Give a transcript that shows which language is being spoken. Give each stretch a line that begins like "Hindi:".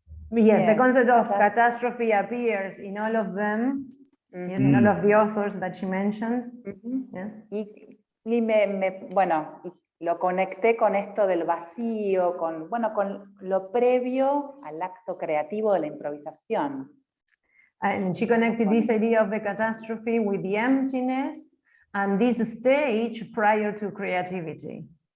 English: Yes, the concept of catastrophe appears in all of them, yes, in all of the authors that she mentioned. Yes.
Spanish: Y bueno, lo conecté con esto del vacío, con lo previo al acto creativo de la improvisación.
English: And she connected this idea of the catastrophe with the emptiness and this stage prior to creativity.